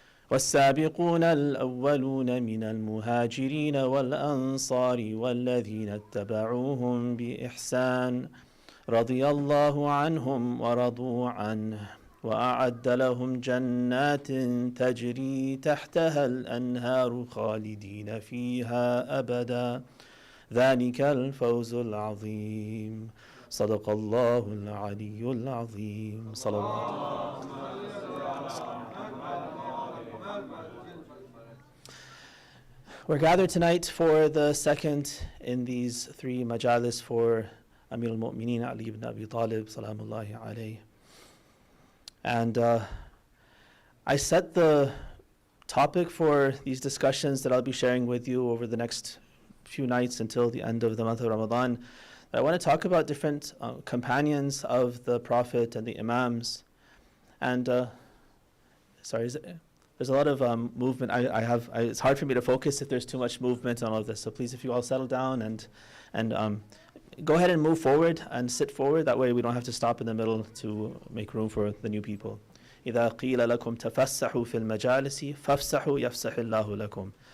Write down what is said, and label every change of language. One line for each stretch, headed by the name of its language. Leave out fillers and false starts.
Arabic: والسابقون الأولون من المهاجرين والأنصار والذين اتبعوهم بإحسان رضي الله عنهم ورضوا عنه وأعد لهم جنات تجري تحتها الأنهار خالدين فيها أبدا ذلك الفوز العظيم صدق الله العلي العظيم صلوات
English: We're gathered tonight for the second in these 3 majalis for Amir al-Mu'mineen Ali ibn Abi Talib
Arabic: salamullahi alayhi.
English: And I set the topic for these discussions that I'll be sharing with you over the next few nights until the end of the month of Ramadan. I want to talk about different companions of the Prophet and the Imams. And there's a lot of movement. It's hard for me to focus if there's too much movement and all of this. So please, if you all settle down and go ahead and move forward and sit forward. That way we don't have to stop in the middle to make room for the new people.
Arabic: إذا قيل لكم تفسحوا في المجالس فافسحوا يفسح الله لكم.